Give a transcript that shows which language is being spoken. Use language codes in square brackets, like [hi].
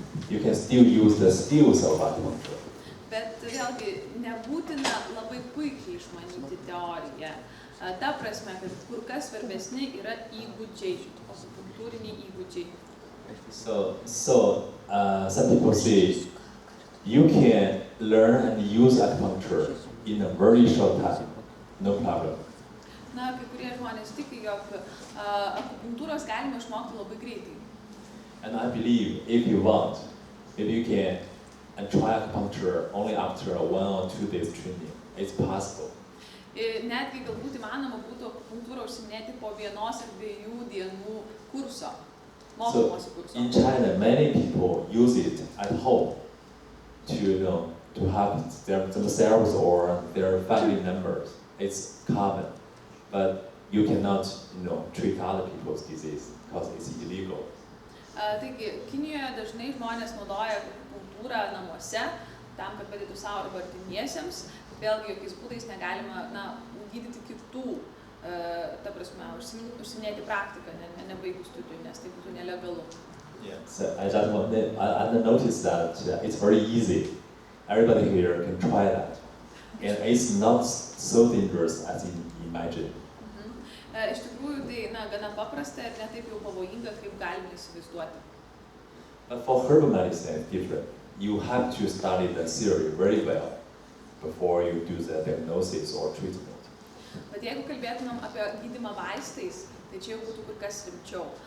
[en] You can still use the skills of acupuncture. [lt] Bet vėlgi nebūtina labai puikiai išmanyti teoriją. Ta prasme, kad kur kas svarbesni yra įgūdžiai, akupunktūriniai įgūdžiai. [en] So some people say you can learn and use acupuncture in a very short time, no problem. [lt] Na, kai kurie žmonės tiki, jog akupunktūros galima išmokti labai greitai. [en] And I believe if you want, maybe you can try acupuncture only after 1 or 2 days training. It's possible. [lt] Netgi galbūt įmanoma būtų akupunktūrą užsiminėti po 1 ar 2 dienų kurso, mokymosi kurso. [en] In China, many people use it at home to help themselves or their family members. It's common, but you cannot treat other people's disease because it's illegal. [lt] Taigi, Kinijoje dažnai žmonės naudoja akupunktūrą namuose, tam, kad padėtų savo arba artimiesiems. Vėlgi, jokiais būdais negalima gydyti kitų, ta prasme, užsiminėti praktiką, nebaigus studijų, nes tai būtų nelegalu. [en] Yeah, so I just want to notice that it's very easy. Everybody here can try that. And it's not so dangerous as you imagine. [lt] Iš tikrųjų, tai gana paprasta ir ne taip jau pavojinga, kaip galime įsivaizduoti. [en] But for herbal medicine, it's different. You have to study the theory very well before you do the diagnosis or treatment. [lt] Bet jeigu kalbėtumėm apie gydymą vaistais, tai čia jau būtų kur kas rimčiau.